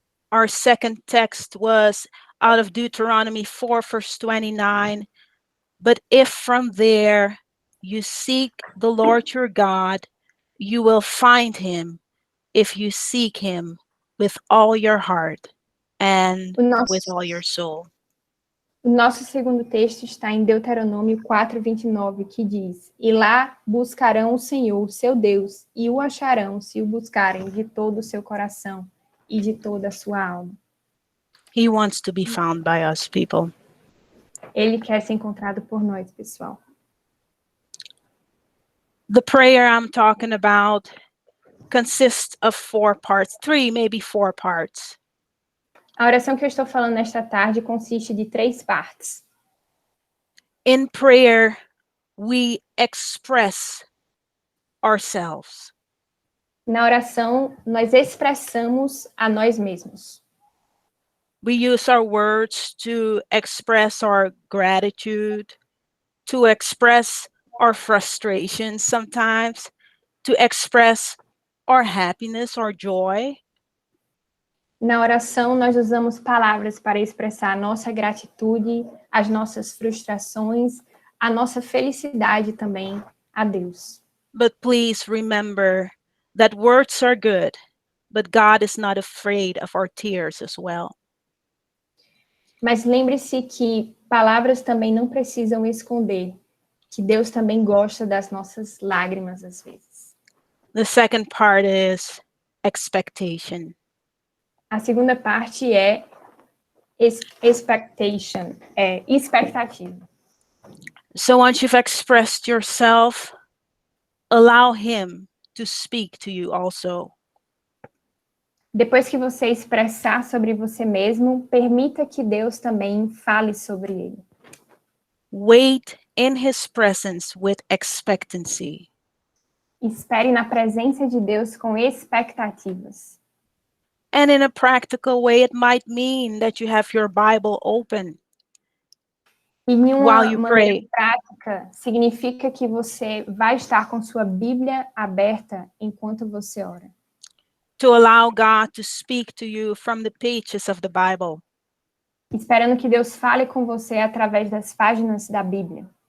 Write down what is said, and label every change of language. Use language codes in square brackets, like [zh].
[en] Our second text was out of Deuteronomy 4, verse 29. But if from there you seek the Lord your God, you will find him if you seek him with all your heart and with all your soul. [pt] O nosso segundo texto está em Deuteronômio 4:29, que diz: E lá buscarão o Senhor, seu Deus, e o acharão se o buscarem de todo o seu coração e de toda a sua alma. [en] He wants to be found by us, people. [pt] Ele quer ser encontrado por nós, pessoal. [en] The prayer I'm talking about consists of 4 parts, 3, maybe 4 parts. [pt] A oração que eu estou falando nesta tarde consiste de 3 partes. [en] In prayer, we express ourselves. [pt] Na oração, nós expressamos a nós mesmos. [en] We use our words to express our gratitude, to express our frustration sometimes, to express our happiness, our joy. [pt] Na oração, nós usamos palavras para expressar a nossa gratitude, as nossas frustrações, a nossa felicidade também a Deus. [en] But please remember that words are good, but God is not afraid of our tears as well. [pt] Mas lembre-se que palavras também não precisam esconder, que Deus também gosta das nossas lágrimas às vezes. [en] The second part is expectation. [pt] A segunda parte é expectation, é expectativa. [en] So once you've expressed yourself, allow him to speak to you also. [pt] Depois que você expressar sobre você mesmo, permita que Deus também fale sobre ele. [en] Wait in his presence with expectancy. [pt] Espere na presença de Deus com expectativas. [en] And in a practical way, it might mean that you have your Bible open [pt] E de uma [en] while you [pt] maneira [en] pray. [pt] prática, significa que você vai estar com sua Bíblia aberta enquanto você ora. [en] To allow God to speak to you from the pages of the Bible. [pt] Esperando que Deus fale com você através das páginas da Bíblia.